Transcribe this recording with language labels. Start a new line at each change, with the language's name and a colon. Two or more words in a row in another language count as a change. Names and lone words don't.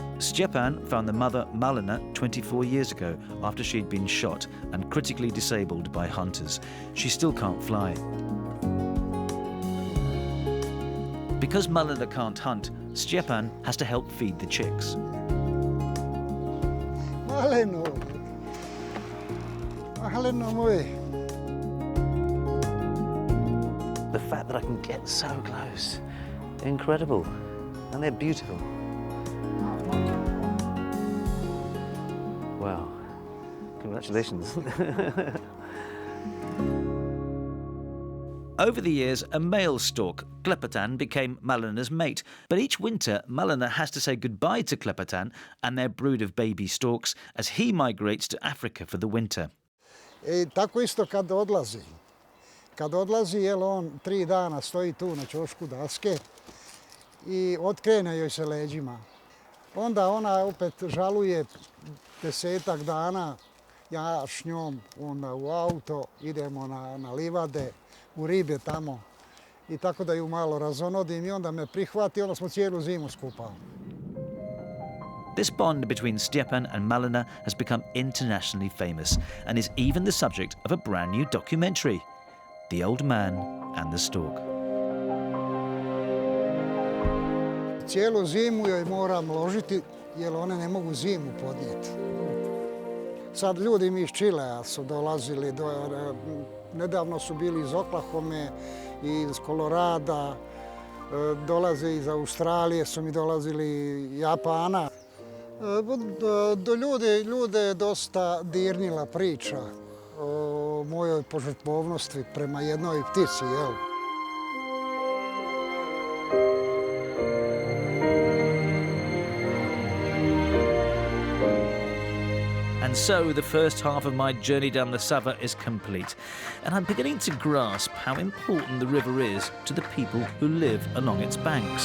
English: Stjepan found the mother Malina 24 years ago after she'd been shot and critically disabled by hunters. She still can't fly. Because Malina can't hunt, Stjepan has to help feed the chicks.
Croatian: Maleno. Maleno moje.
English: The fact that I can get so close, incredible. And they're beautiful. Wow, congratulations. Over the years, a male stork, Klepetan, became Malina's mate. But each winter, Malina has to say goodbye to Klepetan and their brood of baby storks as he migrates to Africa for the winter.
Croatian: Tako isto kad odlazi. Kad odlazi, jel on 3 dana stoji tu na ćošku daske I otkrene joj se leđima. Onda ona opet žaluje 10-ak dana, ja s njom onda u auto, idemo na livade, u ribe tamo. I tako da ju malo razonodim I onda me prihvati, onda smo cijelu zimu skupa.
English: This bond between Stjepan and Malina has become internationally famous and is even the subject of a brand new documentary, The Old Man and the Stork.
Croatian: Cijelu zimu joj moram ložiti, jer one ne mogu zimu podnijeti. Sad ljudi mi iz Čilea su dolazili, nedavno su bili iz Oklahome, iz Kolorada, dolaze iz Australije, su mi dolazili Japana. Do ljude je dosta dirnila priča o mojoj požrtvovnosti prema jednoj ptici, jel?
English: And so the first half of my journey down the Sava is complete, and I'm beginning to grasp how important the river is to the people who live along its banks.